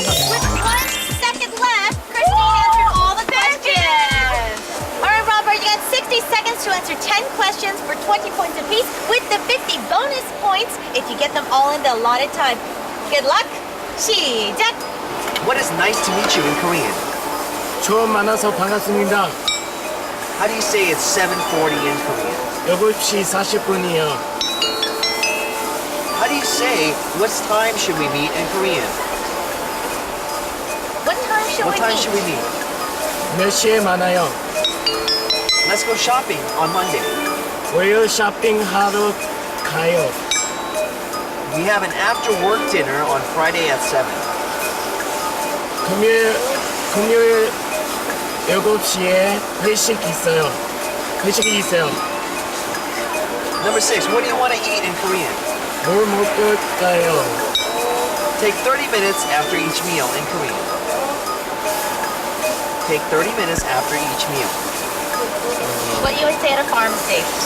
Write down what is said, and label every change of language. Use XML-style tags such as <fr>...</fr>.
<en>With 1 second left, Christine answered all the questions. All right, Robert, you got 60 seconds to answer 10 questions for 20 points apiece with the 50 bonus points if you get them all in the allotted time. Good luck. 시작! What is nice to meet you in Korean?</en> <ko>처음 만나서 반갑습니다.</ko> <en>How do you say it's 7:40 in Korean?</en> <ko>7시 40분이요.</ko> <en>How do you say what time should we meet in Korean? What time should What we time meet? should we meet?</en> <ko>몇 시에 만나요?</ko> <en>Let's go shopping on Monday.</en> <ko>월요일 쇼핑하러 가요.</ko> <en>We have an after-work dinner on Friday at 7.</en> <ko>금요일 7시에 회식이 있어요.</ko> <en>Number 6, what do you want to eat in Korean?</en> <ko>뭘 먹을까요?</ko> <en>Take 30 minutes after each meal in Korean. Take 30 minutes after each meal. What you would say at a pharmacy.</en>